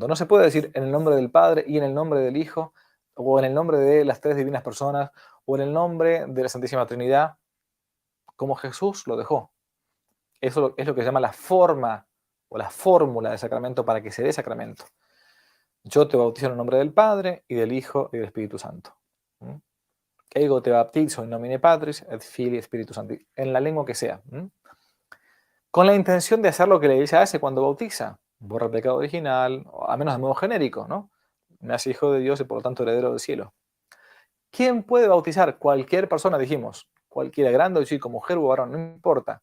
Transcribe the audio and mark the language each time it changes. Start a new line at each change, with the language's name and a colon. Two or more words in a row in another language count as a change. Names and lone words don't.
Spanish: No se puede decir en el nombre del Padre y en el nombre del Hijo, o en el nombre de las tres divinas personas, o en el nombre de la Santísima Trinidad, como Jesús lo dejó. Eso es lo que se llama la forma o la fórmula del sacramento para que se dé sacramento. Yo te bautizo en el nombre del Padre y del Hijo y del Espíritu Santo.
Latin: Ego te bautizo in nomine Patris et Filii Spiritus Sancti,
Spanish: en la lengua que sea. Con la intención de hacer lo que la Iglesia hace cuando bautiza. Borra el pecado original, a menos de modo genérico, ¿no? Me hace hijo de Dios y por lo tanto heredero del cielo. ¿Quién puede bautizar? Cualquier persona, dijimos. Cualquiera, grande o chico, mujer o varón, no importa.